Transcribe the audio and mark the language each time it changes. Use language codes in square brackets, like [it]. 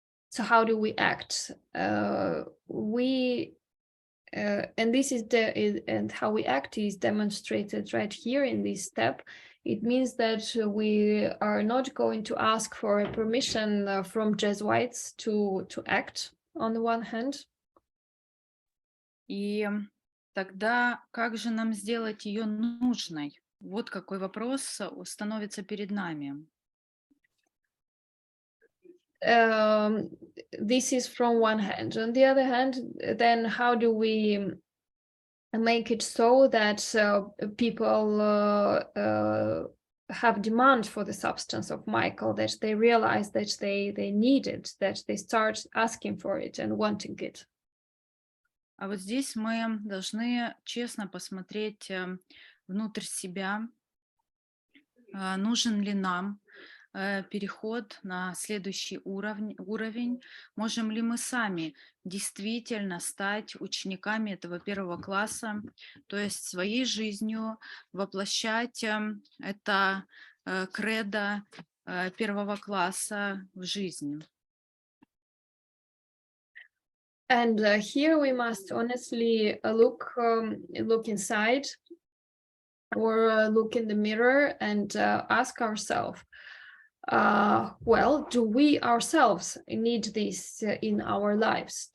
[en] So how do we act? And this is and how we act is demonstrated right here in this step. It means that we are not going to ask for a permission from Jesuits to act on the one hand. [ru] И тогда как же нам сделать ее нужной? Вот какой вопрос становится перед нами. [en] This is from one hand. On the other hand, then how do we make it so that people have demand for the substance of Michael, that they realize that they need it, that they start asking for it and wanting it? [ru] А вот здесь мы должны честно посмотреть внутрь себя, нужен ли нам переход на следующий уровень, можем ли мы сами действительно стать учениками этого первого класса, то есть своей жизнью воплощать это кредо первого класса в жизнь. [en] And here we must honestly look inside, or look in the mirror and ask ourselves, well, do we ourselves need this in our lives?